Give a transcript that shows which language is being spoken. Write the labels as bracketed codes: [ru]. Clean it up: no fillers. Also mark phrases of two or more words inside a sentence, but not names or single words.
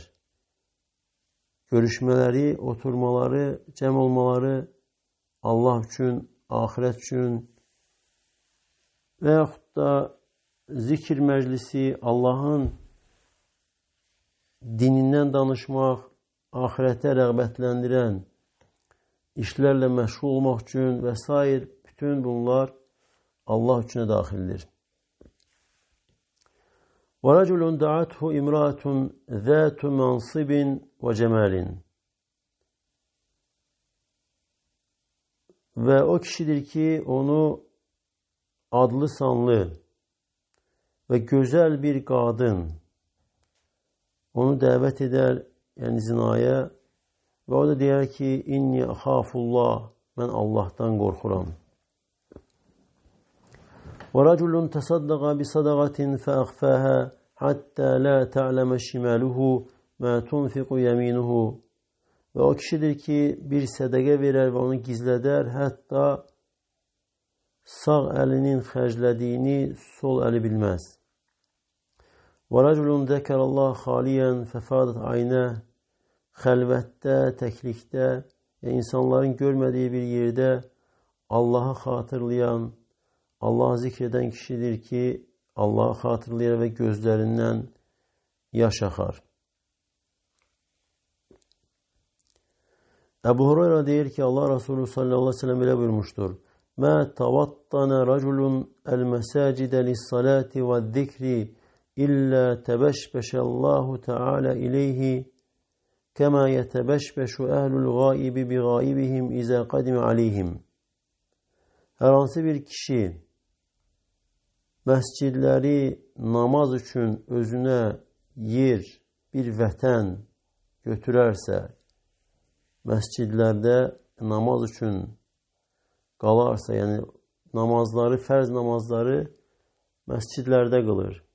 [az] Görüşmələri, oturmaları, cəm olmaları Allah üçün, ahirət üçün və yaxud da zikir məclisi, Allahın dinindən danışmaq, ahirətə rəğbətləndirən işlərlə məşğul olmaq üçün və s. bütün bunlar Allah üçünə daxildir. [ar] وَرَجُلٌ دَعَتْهُ إِمْرَأَةٌ ذَاتُ مَنْصِبٍ وَجَمَالٍ. [az] Və o kişidir ki, onu adlı sanlı və gözəl bir qadın onu dəvət edər, yəni zinaya, və o da deyər ki, [ar] إني أخاف الله, [az] mən Allahdan qorxuram. [ar] وَرَجُلٌ تَصَدَّقَ بِصَدَقَةٍ فَأَخْفَاهَا حَتَّى لَا تَعْلَمَ شِمَالُهُ مَا تُنْفِقُ يَمِينُهُ. [az] Və o kişidir ki, bir sədəqə verər və onu gizlədər, hətta sağ əlinin xərclədiyini sol əli bilməz. [ar] وَرَجُلٌ ذَكَرَ اللّٰهَ خَالِيًا فَفَادَتْ عَيْنَهُ. [az] Xəlvətdə, təklikdə, insanların görmədiyi bir yerdə Allahı xatırlayan, Allahı zikr edən kişidir ki, Allahı xatırlayır və gözlərindən yaş axar. Əbu Hureyra deyir ki, Allah Resulü [ar] صلى الله عليه وسلم [az] belə buyurmuşdur. [ar] مَا تَوَطَّنَ رَجُلٌ الْمَسَاجِدَ لِلصَّلَاةِ وَالذِّكْرِ إِلَّا تَبَشْبَشَ اللّٰهُ تَعَالَى إِلَيْهِ كَمَا يَتَبَشْبَشُ أَهْلُ الْغَائِبِ بِغَائِبِهِمْ إِذَا قَدِمَ عَلَيْهِمْ. [az] Hər hansı bir kişi məscidləri namaz üçün özünə yer, bir vətən götürərsə, məscidlərdə namaz üçün qalarsa, yəni namazları, fərz namazları məscidlərdə qılır